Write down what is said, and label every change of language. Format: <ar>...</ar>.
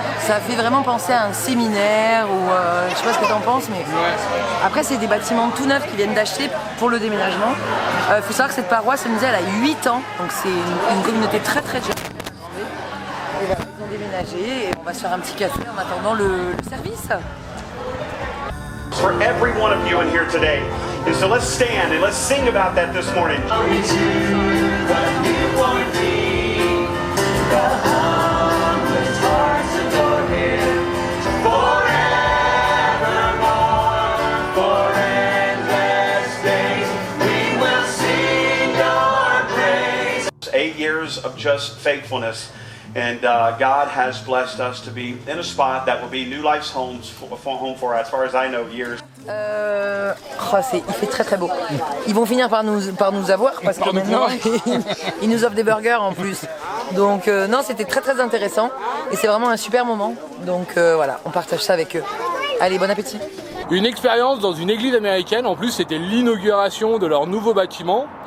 <fr>Ça fait vraiment penser à un séminaire ou je sais pas ce que t'en penses, mais après c'est des bâtiments tout neufs qu'ils viennent d'acheter pour le déménagement. faut savoir que cette paroisse, elle nous dit, elle a 8 ans, donc c'est une communauté très très jeune. Et voilà, ils ont déménagé et on va se faire un petit café en attendant le service.</fr> <en>For every one of you in here today. And so let's stand and let's sing about that this morning. Forevermore, for endless days, we will sing your praise. 8 years of just faithfulness. And God has blessed us to be in a spot that will be New Life's home for, as far as I know, years.</en> <fr>Il fait très très beau. Ils vont finir par nous avoir parce que maintenant ils nous offrent des burgers en plus. Donc non, c'était très très intéressant et c'est vraiment un super moment. Donc voilà, on partage ça avec eux. Allez, bon appétit. Une expérience dans une église américaine, en plus c'était l'inauguration de leur nouveau bâtiment.</fr>